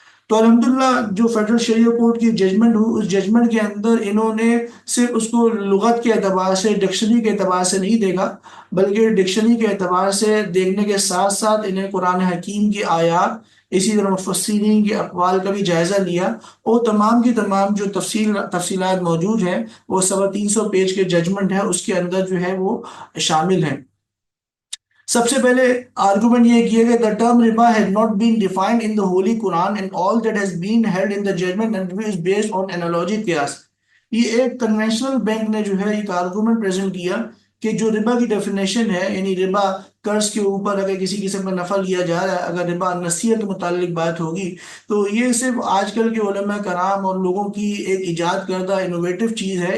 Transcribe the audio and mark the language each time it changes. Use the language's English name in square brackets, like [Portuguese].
[Urdu] تو الحمدللہ جو فیڈرل شریعہ کورٹ کی ججمنٹ ہوئی اس ججمنٹ کے اندر انہوں نے صرف اس کو لغت کے اعتبار سے ڈکشنری کے اعتبار سے نہیں دیکھا بلکہ ڈکشنری کے اعتبار سے دیکھنے کے ساتھ ساتھ انہیں قرآن حکیم کی آیات اسی طرح مفسرین کے اقوال کا بھی جائزہ لیا اور تمام کی تمام جو تفصیلات موجود ہیں وہ 350 پیج کے ججمنٹ ہے اس کے اندر جو ہے وہ شامل ہیں. [English] سب سے پہلے آرگومنٹ یہ کیا کہ the term riba had not been defined in the Holy Quran and all that has been held in the judgment and is based on analogy قیاس. [Urdu] یہ ایک کنونشنل بینک نے جو ہے ایک آرگومنٹ پریزنٹ کیا کہ جو ربا کی ڈیفینیشن ہے یعنی ربا قرض کے اوپر اگر کسی قسم کا نفع لیا جا رہا ہے اگر ربا نصیحت کے متعلق بات ہوگی تو یہ صرف آج کل کے علماء کرام اور لوگوں کی ایک ایجاد کردہ انوویٹو چیز ہے.